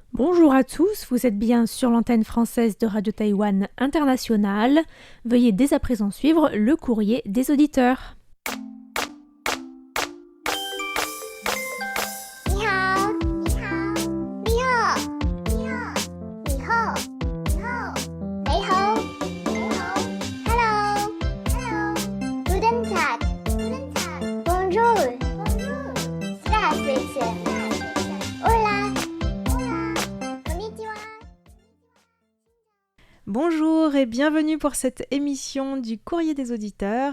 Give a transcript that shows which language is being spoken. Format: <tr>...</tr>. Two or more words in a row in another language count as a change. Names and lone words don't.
<fr>Bonjour à tous, vous êtes bien sur l'antenne française de Radio Taïwan International. Veuillez dès à présent suivre le courrier des auditeurs.</fr> <zh>你好，你好，你好，你好，你好，你好，你好，你好，</zh> <en>Hello, Hello,</en> <de>Guten Tag, Guten Tag,</de> <fr>Bonjour, Bonjour,</fr> <de>Здравствуйте,</de> <es>Hola, Hola,</es> <de>Konnichiwa.</de> <fr>Bonjour et bienvenue pour cette émission du Courrier des auditeurs.</fr>